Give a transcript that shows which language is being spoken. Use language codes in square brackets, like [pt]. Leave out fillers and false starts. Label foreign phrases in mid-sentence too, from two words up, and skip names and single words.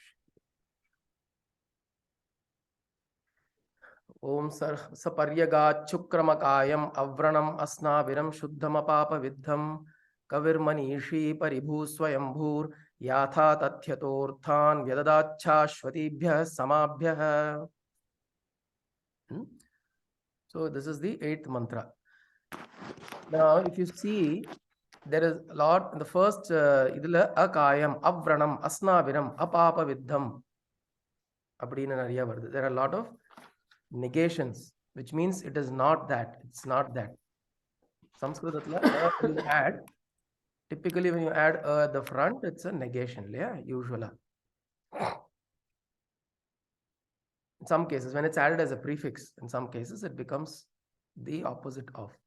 [sa] ओम् स पर्यगात् शुक्रम् अकायम् अव्रणम् अस्नाविरम् शुद्धम् अपापविद्धम् कविः मनीषी परिभूः स्वयम्भूः याथातथ्यतः अर्थान् व्यदधात् शाश्वतीभ्यः समाभ्यः. [en] So this is the 8th mantra. Now if you see, there is a lot in the first idula [sa] अकायम्, अव्रणम्, अस्नाविरम्, अपापविद्धम्. [en] There are a lot of negations, which means it is not that. It's not that. Sanskritatla, when you add, typically when you add at the front, it's a negation, yeah, usually. In some cases, when it's added as a prefix, in some cases it becomes the opposite of.